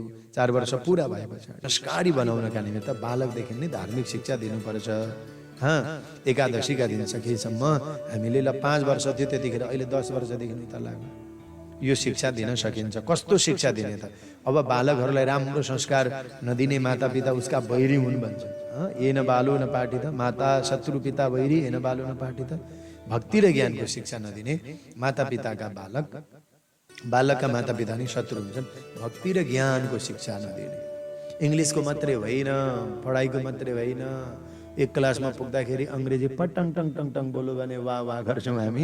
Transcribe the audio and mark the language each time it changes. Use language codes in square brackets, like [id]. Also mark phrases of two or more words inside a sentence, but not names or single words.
[ne] 4 वर्ष पुरा भए पछाडि संस्कारी बनाउनका निमित्त बालकदेखि नै धार्मिक शिक्षा दिनुपर्छ। एकादशीका दिन सकेसम्म हामीले 5 वर्ष थियो त्यतिखेर, अहिले 10 वर्षदेखि उता लाग्यो। यो शिक्षा दिन सकिन्छ। कस्तो शिक्षा दिने त? अब बालकहरूलाई राम्रो संस्कार नदिने मातापिता उसका बैरी हुन् भन्छ। [sa] येन बालो न पाठित माता शत्रु पिता बैरी येन बालो न पाठित। [ne] भक्ति र ज्ञानको शिक्षा नदिने मातापिताका बालकका मातापिता नै शत्रु हुन्छन्। भक्ति र ज्ञानको शिक्षा नदिने, इङ्ग्लिसको मात्रै होइन, पढाइको मात्रै होइन, एक क्लासमा पुग्दाखेरि अङ्ग्रेजी पटङ टङ टङ टङ बोल्यो भने वाह वाह गर्छौँ हामी।